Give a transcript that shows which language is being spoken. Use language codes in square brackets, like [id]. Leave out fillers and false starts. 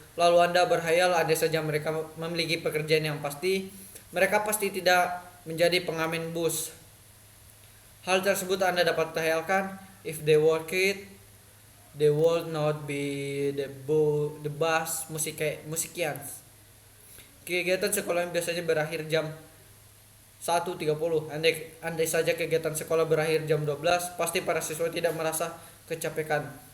[id] Lalu Anda berkhayal andai saja mereka memiliki pekerjaan yang pasti, mereka pasti tidak menjadi pengamen bus. Hal tersebut Anda dapat khayalkan [en] if they work it, they would not be the bus musicians. [id] Kegiatan sekolah yang biasanya berakhir jam 1.30. Andai saja kegiatan sekolah berakhir jam 12, pasti para siswa tidak merasa kecapekan.